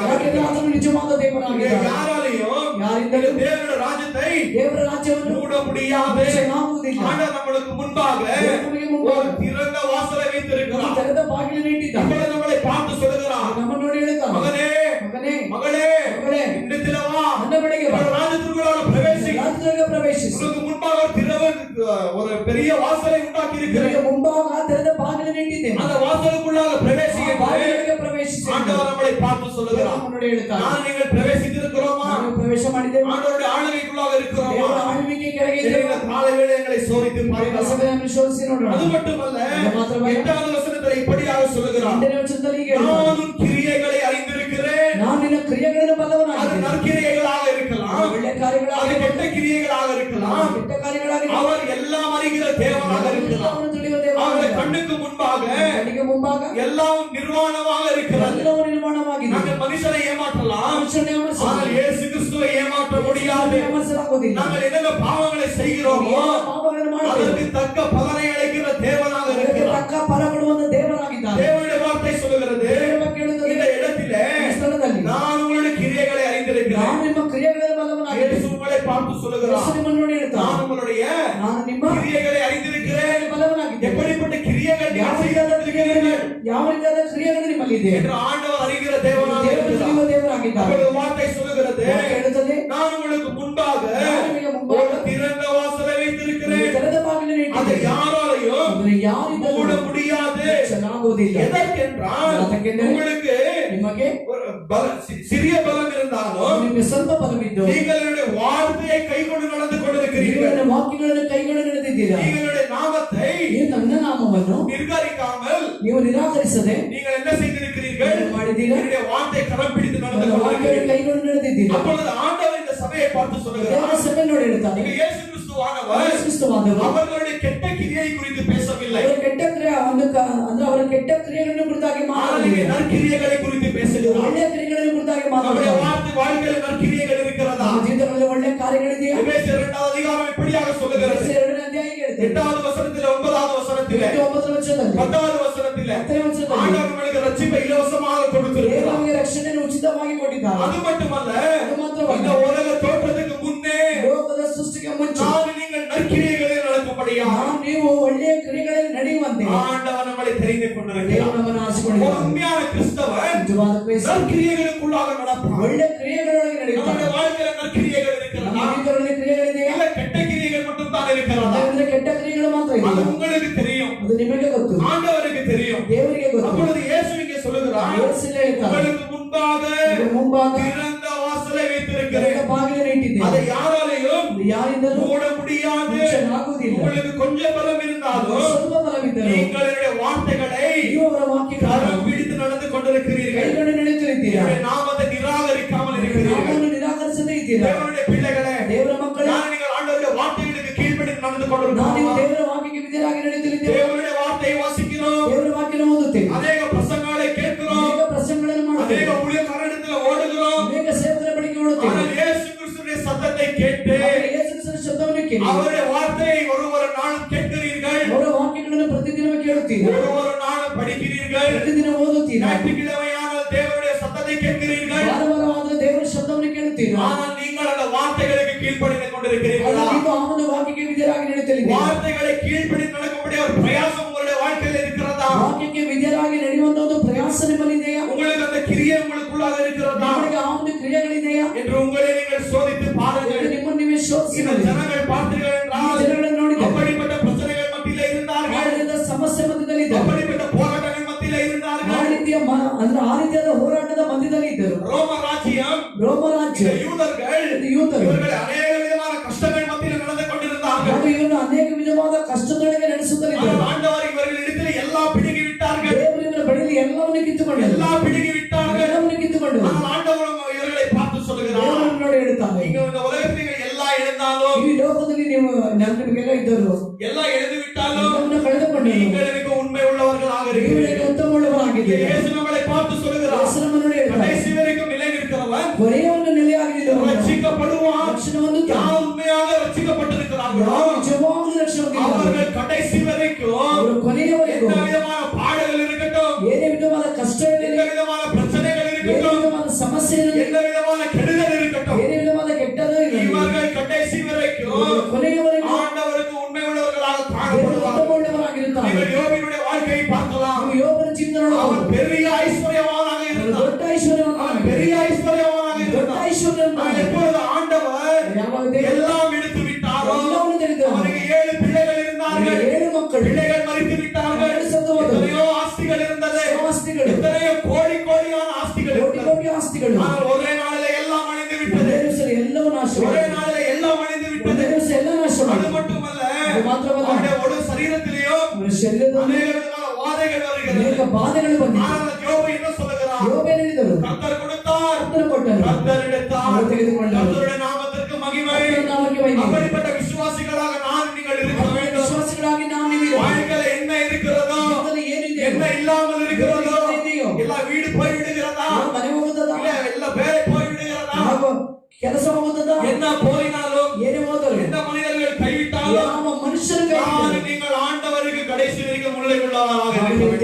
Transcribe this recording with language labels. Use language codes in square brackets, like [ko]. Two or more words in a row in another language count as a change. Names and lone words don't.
[kn] ಯಾಕೆಂದರೆ [ta] இருக்கிறார். [kn] ಆತನು ನಿಜವಾದ ದೇವರಾಗಿದ್ದಾನೆ. [ta] யாராலையும் [kn] ಯಾರಿಂದಲೂ [ta] தேவனுடைய ராஜ்யத்தை [kn] ದೇವರ ರಾಜ್ಯವನ್ನು [ta] மூட முடியாது. [kn] ಮುಚ್ಚಲಾಗುವುದಿಲ್ಲ. [ta] ஆண்டவர் நம்மளுக்கு முன்பாக [kn] ನಮಗೆ ಮುಂಭಾಗ [ta] ஒரு திறந்த வாசலை [kn] ಒಂದು [ta] வைத்திருக்கிறார். [kn] ತೆರೆದ ಬಾಗಿಲನ್ನು ಇಟ್ಟಿದ್ದಾನೆ. [ta] இப்பொழுது நம்மளை பார்த்து சொல்லுகிறார், [kn] ನಮ್ಮನ್ನು ನೋಡಿ ಹೇಳ್ತಾನೆ, [ta] மகனே [kn] ಮಗನೇ [ta] மகளே [kn] ಮಗಳೇ [ta] இடத்திலே வா, [kn] ನನ್ನ ಬಳಿಗೆ ಬಾ, [ta] உங்கள் ராஜ்யத்திற்குள்ளாக பிரவேசி. [kn] ರಾಜ್ಯದೊಳಗೆ ಪ್ರವೇಶಿಸು. [ta] உனக்கு முன்பாக ஒரு பெரிய வாசலை உண்டாக்கி [kn] ನಿನಗೆ [ta] இருக்கிறேன். [kn] ಮುಂಭಾಗ ತೆರೆದ ಬಾಗಿಲನ್ನು ಇಟ್ಟಿದ್ದೇನೆ. [ta] அந்த வாசலுக்குள்ளாக பிரவேசி [kn] ಆ [ta] என்று [kn] ಬಾಗಿಲೊಳಗೆ ಪ್ರವೇಶಿಸಿ. [ta] ஆண்டவர் நம்மளை பார்த்து சொல்லுகிறார். [kn] ನಮ್ಮನ್ನು ನೋಡಿ ಹೇಳ್ತಾನೆ, [ta] நான் நீங்கள் பிரவேசித்திருக்கிறோமா? [kn] ನಾವು ಪ್ರವೇಶ ಮಾಡಿದ್ದೇವೆ. [ta] ஆண்டவருடைய ஆளுகைக்குள்ளாக இருக்கிறோமா? [kn] ದೇವರ ಆಳ್ವಿಕೆ ಕೆಳಗೆ [ta] இந்த [kn] ಇದ್ದೇವೆ. [ta] காலை வேளைகளை சோதித்து பார்க்கலாம். [kn] ಸಭೆಯನ್ನು ಶೋಧಿಸಿ ನೋಡೋಣ. [ta] அது மட்டுமல்ல, இது மாத்திரமல்ல, 8வது வசனத்தில் இப்படியாக சொல்லுகிறார், [kn] 8ನೇ ವಚನದಲ್ಲಿ ಹೀಗೆ ಹೇಳ್ತಾನೆ, [ta] நான் உன் கிரியைகளை அறிந்திருக்கிறேன். [kn] ನಾನು ನಿನ್ನ ಕ್ರಿಯೆಗಳನ್ನು [ta] அது [kn] ಬಲ್ಲವನಾಗಿದ್ದೇನೆ. [ta] நற்கிரியைகளாக இருக்கலாம், [kn] ಒಳ್ಳೆ [ta] அது [kn] ಕಾರ್ಯಗಳಾಗಿ [ta] கெட்ட கிரியைகளாக இருக்கலாம். [kn] ಕೆಟ್ಟ ಕಾರ್ಯಗಳಾಗಿ [ta] அவர் எல்லாம் அறிகிற தேவனாக இருக்கலாம். [kn] ಎಲ್ಲವನ್ನು ತಿಳಿಯುವ [ta] அவருடைய [kn] ದೇವರಾಗಿದ್ದಾನೆ. [ta] கண்ணுக்கு முன்பாக [kn] ಕಣ್ಣಿಗೆ ಮುಂಭಾಗ [ta] எல்லாம் நிர்வாணமாக இருக்கிறது. [kn] ಎಲ್ಲವೂ ನಿರ್ಮಾಣವಾಗಿದೆ. [ta] நாங்கள் மனுஷனை ஏமாற்றலாம், [kn] ಮನುಷ್ಯನೇ [ta] ஆனால் [kn] ಅಮರ್ಸಲಾಗುವುದಿಲ್ಲ. [ta] இயேசு கிறிஸ்துவை ஏமாற்ற முடியாது. நாங்கள் என்னென்ன பாவங்களை செய்கிறோமோ [kn] ಪಾಪಗಳನ್ನು ಮಾಡಬೇಕು. [ta] அதற்கு தக்க பலனை அளிக்கிற தேவனாக [kn] ಅದಕ್ಕೆ [ta] இருக்கிறார். [kn] ತಕ್ಕ ಫಲ ಕೊಡುವಂತ ದೇವರಾಗಿದ್ದಾನೆ. [ta] தேவனுடைய வார்த்தை சொல்லுகிறது, [kn] ದೇವರ ಬಗ್ಗೆ ಹೇಳುತ್ತದೆ, [ta] இந்த இடத்திலே [kn] ಈ ಸ್ಥಳದಲ್ಲಿ [ta] நான் உங்களுடைய கிரியைகளை அறிந்திருக்கிறேன். [kn] ನಾನು ನಿಮ್ಮ ಕ್ರಿಯೆಗಳನ್ನು ಬಲ್ಲವನಾಗಿದ್ದೇನೆ. [ta] இயேசு உங்களை பார்த்து [kn] ಯೇಸು [ta] சொல்லுகிறார், [kn] ನಿಮ್ಮನ್ನು ನೋಡಿ ಹೇಳ್ತಾನೆ, [ta] நான் உங்களுடைய [kn] ನಾನು ನಿಮ್ಮ [ta] கிரியைகளை அறிந்திருக்கிறேன். [kn] ಬಲ್ಲವನಾಗಿದ್ದೇನೆ. [ta] எப்படிப்பட்ட கிரியைகள் [kn] ಯಾವ [ta] நீங்கள் [kn] ರೀತಿಯಾದ [ta] செய்திருக்கிறீர்கள் [kn] ಕ್ರಿಯೆಗಳು ನಿಮ್ಮಲ್ಲಿ ಇದೆ [ta] என்று ஆண்டவர் அறிகிற தேவனாக [kn] ದೇವರು [ta] இருக்கிறார். [kn] ತಿಳಿಯುವ ದೇವರಾಗಿದ್ದಾನೆ. [ta] அவருடைய வார்த்தை சொல்லுகிறது, [kn] ವಾಕ್ಯ ಹೇಳುತ್ತದೆ, [ta] நான் உங்களுக்கு முன்பாக [kn] ನಾನು ನಿಮಗೆ ಮುಂಭಾಗ [ta] ஒரு திறந்த வாசலை வைத்திருக்கிறேன். [kn] ತೆರೆದ ಬಾಗಿಲನ್ನು [ta] அதை [kn] ಇಟ್ಟಿದ್ದೇನೆ. [ta] யாராலையும் [kn] ಅದನ್ನು ಯಾರಿಂದಲೂ [ta] மூட முடியாது. [kn] ಮುಚ್ಚಲಾಗುವುದಿಲ್ಲ. [ta] எதற்கென்றால் [kn] ಯಾತಕ್ಕೆಂದರೆ [ta] உங்களுக்கு [kn] ನಿಮಗೆ [ta] ஒரு சிறிய பலம் இருந்தாலும் [kn] ನಿಮಗೆ ಸ್ವಲ್ಪ ಬಲವಿದ್ದು [ta] நீங்கள் என்னுடைய வார்த்தையை கைக்கொண்டு நடந்து [kn] ನೀವು [ta] கொண்டிருக்கிறீர்கள். [kn] ನನ್ನ ವಾಕ್ಯಗಳನ್ನು ಕೈಗೊಂಡು ನಡೆದಿದ್ದೀರಾ. [ta] நீங்களுடைய நாமத்தை [kn] ನೀವು ನನ್ನ ನಾಮವನ್ನು [ta] நிர்கரிக்காமல் [kn] ನೀವು ನಿರಾಕರಿಸದೆ [ta] நீங்கள் என்ன செய்திருக்கிறீர்கள்? [kn] ಏನು ಮಾಡಿದ್ದೀರಾ? [ta] என்னுடைய வார்த்தை கரம் பிடித்து நடந்து [kn] ನನ್ನ ವಾಕ್ಯವನ್ನು [ta] கொண்டிருக்கிறீர்கள். [kn] ಕೈಗೊಂಡು ನಡೆದಿದ್ದೀರಾ. [ta] அப்பொழுது ஆண்டவர் இந்த சபையை பார்த்து [kn] ದೇವರ [ta] சொல்லுகிறார், [kn] ಸಭೆ ನೋಡಿ ಹೇಳ್ತಾನೆ, [ta] இங்க இயேசு கிறிஸ்துவானவர் [kn] ಯೇಸು ಕ್ರಿಸ್ತವಾದವರು [ta] அவர்களுடைய கெட்ட கிரியை குறித்து பேசவில்லை, [kn] ಅವರ ಕೆಟ್ಟ ಕ್ರಿಯೆ ಅಂದ್ರೆ ಅವರ ಕೆಟ್ಟ ಕ್ರಿಯೆಗಳನ್ನು ಕುರಿತಾಗಿ [ta] ஆனால் [kn] ಮಾತನಾಡಿಲ್ಲ. [ta] நற்கிரியைகளை குறித்து பேசுகிறார். [kn] ಒಳ್ಳೆಯ ಕ್ರಿಯೆಗಳನ್ನು ಕುರಿತಾಗಿ [ta] நம்முடைய [kn] ಮಾತನಾಡಿಲ್ಲ. [ta] வாழ்க்கையில் நற்கிரியைகள் இருக்கிறதா? [kn] ನಮ್ಮ ಜೀವಿತಗಳಲ್ಲಿ ಒಳ್ಳೆಯ ಕಾರ್ಯಗಳಿದೆಯಾ? [ta] எபேசியர் 2வது அதிகாரம் இப்படியாக சொல்லுகிறது, [kn] ಎಫೆಸರ್ 2ನೇ ಅಧ್ಯಾಯ ಹೇಳ್ತದೆ, [ta] 8வது வசனத்திலே 9வது வசனத்திலே [kn] 9ನೇ ವಚನದಲ್ಲಿ [ta] 10வது வசனத்திலே [kn] 10ನೇ ವಚನದಲ್ಲಿ [ta] ஆண்டவர் நம்மளுக்கு ரட்சிப்பை இலவசமாக [kn] ದೇವರು [ta] கொடுத்திருக்கிறார். [kn] ನಮಗೆ ರಕ್ಷಣೆಯನ್ನು ಉಚಿತವಾಗಿ ಕೊಟ್ಟಿದ್ದಾನೆ. [ta] அது மட்டுமல்ல, [kn] ಅದು ಮಾತ್ರವಲ್ಲ, [ta] இந்த உலக தோற்றத்துக்கு முன்னே [kn] ಲೋಕದ ಸೃಷ್ಟಿಗೆ ಮುಂಚೆ [ta] நான் நீங்கள் நற்கிரியைகளில் நடக்கும்படியா [kn] ನಾವು ನೀವು ಒಳ್ಳೆಯ ಕ್ರಿಯೆಗಳಲ್ಲಿ ನಡೆಯುವಂತೆ [ta] ஆண்டவர் நம்மளை தெரிந்து [kn] ದೇವರು [ta] கொண்டிருக்கிறார். [kn] ನಮ್ಮನ್ನು [ta] ஒரு [kn] ಆರಿಸಿಕೊಂಡಿದ್ದಾನೆ. [ta] உண்மையான கிறிஸ்தவன் [kn] ನಿಜವಾದ ಕ್ರೈಸ್ತ [ta] நற்கிரியைகளுக்குள்ளாக நடப்பான். [kn] ಒಳ್ಳೆ ಕ್ರಿಯೆಗಳೊಳಗೆ ನಡೆಯುತ್ತಾನೆ. [ta] நம்முடைய வாழ்க்கையில நற்கிரியைகள் இருக்கிறதா? [kn] ನಮ್ಮ ಜೀವಿತಗಳಲ್ಲಿ ಕ್ರಿಯೆಗಳಿದೆಯಾ? [ta] இல்ல கெட்ட கிரியைகள் மட்டும் தான் இருக்கிறதா? [kn] ಅಂದ್ರೆ ಕೆಟ್ಟ ಕ್ರಿಯೆಗಳು ಮಾತ್ರ [ta] அது [kn] ಇದೆ. [ta] உங்களுக்கு தெரியும், [kn] ಅದು ನಿಮಗೆ ಗೊತ್ತು, [ta] ஆண்டவருக்கு தெரியும். [kn] ದೇವರಿಗೆ ಗೊತ್ತು. [ta] அப்பொழுது இயேசு இங்கே சொல்லுகிறார், [kn] ಯೇಸು ಹೇಳ್ತಾನೆ, [ta] உங்களுக்கு முன்பாக [kn] ನಿಮ್ಮ ಮುಂಭಾಗ [ta] திறந்த வாசலை வைத்திருக்கிறேன், [kn] ತೆರೆದ ಬಾಗಿಲನ್ನು ಇಟ್ಟಿದ್ದೇನೆ. [ta] அதை யாராலையும் [kn] ಅದು ಯಾರಿಂದಲೂ [ta] மூட முடியாது. [kn] ಮುಚ್ಚಲಾಗುವುದಿಲ್ಲ. [ta] உங்களுக்கு கொஞ்சம் பலம் இருந்தாலும் [kn] ಆಗಿದ್ದರು. [ta] நீங்கள் என்னுடைய வார்த்தைகளை [kn] ನೀವು ಅವರ ವಾಕ್ಯಗಳನ್ನು [ta] கரம் பிடித்து நடந்து கொண்டிருக்கிறீர்கள். [kn] ಕೈಗೊಂಡು ನಡೆಯುತ್ತಿದ್ದೀರಾ. [ta] என்னுடைய நாமத்தை நிராகரிக்காமல் இருக்கிறீர்கள். [kn] ನಾಮವನ್ನು ನಿರಾಕರಿಸದೇ ಇದ್ದೀರಾ. [ta] தேவனுடைய பிள்ளைகளே, [kn] ದೇವರ ಮಕ್ಕಳೇ, [ta] நான் நீங்கள் ஆண்டவருடைய வார்த்தைகளுக்கு கீழ்ப்படிந்து நடந்து [kn] ನಾವು [ta] கொண்டிருக்கிறோம். [kn] ದೇವರ ವಾಕ್ಯಕ್ಕೆ ವಿಧೇಯರಾಗಿ ನಡೆಯುತ್ತಿದ್ದೇವೆ. [ta] தேவனுடைய வார்த்தையை வாசிக்கிறோம். [kn] ದೇವರ ವಾಕ್ಯನ ಓದುತ್ತೇವೆ. [ta] அநேக பிரசங்களை கேட்கிறோம். [kn] ಅನೇಕ ಪ್ರಸಂಗಗಳನ್ನು ಮಾಡುತ್ತೇವೆ. [ta] அநேக ஊழியக்காரரிடத்தில் ஓடுகிறோம். [kn] ಅನೇಕ ಸೇವಕರ ಬಳಿಗೆ ಓಡುತ್ತೇವೆ. [ta] ஆனால் இயேசு கிறிஸ்துவின் சத்தத்தை கேட்டு [kn] ಆದರೆ ಯೇಸು ಕ್ರಿಸ್ತನ ಶಬ್ದವನ್ನು ಕೇಳಿ [ta] அவருடைய வார்த்தையை ஒரு நாளும் கேட்கிறீர்கள். [kn] ಅವರ ವಾಕ್ಯಗಳನ್ನು ಪ್ರತಿದಿನ ಕೇಳುತ್ತೀರಾ. [ta] ஒரு நாளும் படிக்கிறீர்கள். [kn] ಪ್ರತಿದಿನ ಓದುತ್ತೀರಾ. [ta] ஞாயிற்றுக்கிழமையான தேவனுடைய சத்தத்தை கேட்கிறீர்கள். [kn] ವಾರವಾರವಾದ ದೇವರ ಶಬ್ದವನ್ನು ಕೇಳುತ್ತೀರಾ. [ta] ஆனால் நீங்கள் அந்த வார்த்தைகளுக்கு கீழ்ப்படிந்து கொண்டிருக்கிறீர்களா? [kn] ಆದರೆ ನೀವು ಅವನ ವಾಕ್ಯಕ್ಕೆ ವಿಧೇಯರಾಗಿ ನಡೆಯುತ್ತಿದ್ದೀರಾ. [ta] வார்த்தைகளை கீழ்ப்படிந்து நடக்கும்படி ஒரு பிரயாசம் உங்களுடைய வாழ்க்கையில் இருக்கிறதா? [kn] ವಾಕ್ಯಕ್ಕೆ ವಿಧೇಯರಾಗಿ ನಡೆಯುವಂತ ಒಂದು ಪ್ರಯಾಸ ನಿಮ್ಮಲ್ಲಿದೆಯಾ. [ta] உங்களுக்கு அந்த கிரியை உங்களுக்குள்ளாக இருக்கிறதா [kn] ನಿಮಗೆ ಆ ಒಂದು ಕ್ರಿಯೆಗಳಿದೆಯಾ [ta] என்று உங்களை நீங்கள் சோதித்து பாருங்கள். [kn] ಎಂದು ನಿಮ್ಮನ್ನು ನೀವೇ ಶೋಧಿಸಿ [ta] இந்த [kn] ನೋಡಿ. [ta] ஜனங்கள் பார்த்தீர்கள் [kn] ಈ [ta] என்றால் [kn] ಜನಗಳನ್ನು ನೋಡಿದರೆ [ta] அப்படிப்பட்ட பிரச்சனைகள் மத்தியிலே இருந்தார்கள். [kn] ಆದ್ದರಿಂದ ಸಮಸ್ಯೆ ಮಧ್ಯದಲ್ಲಿ ಇದ್ದರು. [ta] அப்படிப்பட்ட போராட்டங்கள் மத்தியிலே [kn] ಆ [ta] இருந்தார்கள். [kn] ರೀತಿಯ ಅಂದ್ರೆ ಆ ರೀತಿಯಾದ ಹೋರಾಟದ ಮಧ್ಯದಲ್ಲಿ ಇದ್ದರು. [ta] ரோம ராஜ்யம், [kn] ರೋಮ ರಾಜ್ಯ, [ta] இந்த யூதர்கள் [kn] இந்த ಯೂದರು [ta] இவர்கள் அநேக விதமான கஷ்டங்கள் மத்தியில் நடந்து கொண்டிருந்தார்கள். [kn] ಹಾಗೂ ಇವರನ್ನು ಅನೇಕ ವಿಧವಾದ ಕಷ್ಟದೊಳಗೆ ನಡೆಸುತ್ತಲಿದ್ದರು. [ta] ஆனால் ஆண்டவர் இவர்களிடத்தில் எல்லாம் பிடுங்கி விட்டார்கள். [kn] ದೇವರು ಇವರ ಬಳಿಯಲ್ಲಿ ಎಲ್ಲವನ್ನು ಕಿತ್ತುಕೊಂಡರು. [ta] எல்லாம் பிடுங்கி விட்டார்கள். [kn] ಎಲ್ಲವನ್ನು ಕಿತ್ತುಕೊಂಡರು. [ta] ஆனால் ஆண்டவர் இவர்களை பார்த்து சொல்லுகிறார், [kn] ದೇವರನ್ನು ನೋಡಿ ಹೇಳುತ್ತಾರೆ, [ta] நீங்க இந்த உலகத்தில் நீங்கள் எல்லாம் இழந்தாலும், [kn] ಈ ಲೋಕದಲ್ಲಿ ನೀವು ನಿಮಗೆಲ್ಲ ಇದ್ದರು, [ta] எல்லாம் இழந்து விட்டாலும் [kn] ಎಲ್ಲವನ್ನು ಕಳೆದುಕೊಂಡರು, [ta] நீங்கள் எனக்கு உண்மை உள்ளவர்களாக [kn] ನೀವು [ta] இருக்கிறீர்கள். [kn] ಉತ್ತಮವುಳ್ಳವರಾಗಿದ್ದೀರಿ. [ta] இயேசு நம்மளை பார்த்து சொல்லுகிறார், [kn] ಯೇಸುವನ್ನು ನೋಡಿ ಹೇಳ್ತಾರೆ, [ta] கடைசி வரைக்கும் நிலை நிற்கிறவன் [kn] ಕೊನೆಯನ್ನು ನೆಲೆಯಾಗಿದ್ದವನು [ta] ரட்சிக்கப்படுவான். [kn] ರಕ್ಷಣವನ್ನು [ta] யார் உண்மையாக ரட்சிக்கப்பட்டிருக்கிறார்களோ [kn] ನಿಜವಾದ ರಕ್ಷಣೆ [ta] அவர்கள் கடைசி வரைக்கும் [kn] ಅವರು ಕೊನೆಯವರೆಗೂ [ta] எந்த விதமான பாடுகள் இருக்கட்டும், [kn] ಏನೇ ವಿಧವಾದ ಕಷ್ಟ [ta] எந்த [kn] ಇರಲಿ, [ta] விதமான பிரச்சனைகள் [kn] ಏನೇ [ta] இருக்கட்டும், [kn] ವಿಧವಾದ ಸಮಸ್ಯೆ ಇರಲಿ, [ta] எந்த விதமான கெடுதல் இருக்கட்டும், [kn] ಏನೇ ವಿಧವಾದ ಕೆಟ್ಟದ್ದು ಇರಲಿ, [ta] இவர்கள் கடைசி வரைக்கும் [kn] ಕೊನೆಯವರೆಗೂ [ta] ஆண்டவருக்கு உண்மை உள்ளவர்களாக [kn] ದೇವರು [ta] காணப்படுவார்கள். [kn] ಉತ್ತಮವುಳ್ಳವರಾಗಿರುತ್ತಾರೆ. [ta] நீங்கள் யோபினுடைய வாழ்க்கையை பார்க்கலாம். [kn] ನೀವು ಯೋಬನ ಜೀವನ [ta] அவன் [kn] ನೋಡಬಹುದು. [ta] பெரிய ஐஸ்வர்யவானாக இருந்தான். [kn] ದೊಡ್ಡ ಐಶ್ವರ್ಯವನ್ನು [ta] அவன் பெரிய ஐஸ்வர்யவானாக [kn] ದೊಡ್ಡ [ta] இருந்தான். [kn] ಐಶ್ವರ್ಯವನ್ನು [ta] ஆனால் எப்பொழுது ஆண்டவர் [kn] ಯಾವಾಗ ದೇವರು [ta] எல்லாம் எடுத்து விட்டாரோ, [kn] ಎಲ್ಲವನ್ನು ತೆಗೆದನು. [ta] அவனுக்கு 7 பிள்ளைகள் இருந்தார்கள். [kn] 7 ಮಕ್ಕಳು, [ta] பிள்ளைகள் மறித்து விட்டார்கள். எத்தனையோ ஆஸ்திகள் இருந்தது, [kn] ಆಸ್ತಿಗಳು, [ta] எத்தனையோ கோடியான ஆஸ்திகள் [kn] ಕೋಟಿ [ta] இருந்தது. [kn] ಕೋಟಿ ಆಸ್ತಿಗಳು, [ta] ஆனால் ஒரே நாளிலே எல்லாம் அழிந்து விட்டது. [kn] ಒಂದೇ ದಿವಸ ಎಲ್ಲವೂ [ta] ஒரே [kn] ನಾಶವಾಯಿತು. [ta] நாளிலே எல்லாம் அழிந்து விட்டது. [kn] ಒಂದೇ ದಿವಸ ಎಲ್ಲ [ta] அது [kn] ನಾಶವಾಯಿತು. [ta] மட்டுமல்ல, [kn] ಅದು ಮಾತ್ರವಲ್ಲ, [ta] அவனுடைய ஒரு சரீரத்திலேயோ [kn] ಅವರ ಶರೀರದಲ್ಲಿ [ta] அநேக விதமான வாதைகள் வருகிறது. [kn] ಅನೇಕ ಬಾಧೆಗಳು ಬಂದಿವೆ. [ta] ஆனால் யோபு என்ன சொல்லுகிறார்? [kn] ಯೋಬನು ಹೇಳಿದರು, [ta] கர்த்தர் கொடுத்தார், [kn] ಕರ್ತನು ಕೊಟ್ಟನು, [ta] கர்த்தர் எடுத்தார், [kn] அவர் ತೆಗೆದುಕೊಂಡರು. [ta] கர்த்தருடைய நாமத்திற்கு மகிமை. [kn] ಕರ್ತನ ನಾಮಕ್ಕೆ ಮಹಿಮೆ. [ta] அப்படிப்பட்ட விசுவாசிகளாக நான் நீங்கள் இருக்க வேண்டும். [kn] ವಿಶ್ವಾಸಿಗಳಾಗಿ ನಾವು ನೀವು [ta] வாழ்க்கையில என்ன இருக்கிறதோ, [kn] ಜೀವಿತದಲ್ಲಿ ಏನಿದೆ, [ta] என்ன இல்லாமல் இருக்கிறதோ, [kn] ಇದೆಯೋ, [ta] எல்லாம் வீடு போய் விடுகிறதா, [kn] ಮನೆ ಹೋಗುತ್ತದ, [ta] இல்ல எல்லாம் வேலை போய் விடுகிறதா, [kn] ಹಾಗೂ ಕೆಲಸ ಹೋಗುತ್ತದ, [ta] என்ன போயினாலும், [kn] ಏನೇ ಹೋದರು, [ta] எந்த மனிதர்கள் கைவிட்டாலும், [kn] ಯಾವ ಮನುಷ್ಯರು ಕೈ [ta] நான் நீங்கள் ஆண்டவருக்கு கடைசி வரைக்கும் முல்லை உள்ளவராக இருக்க வேண்டும்.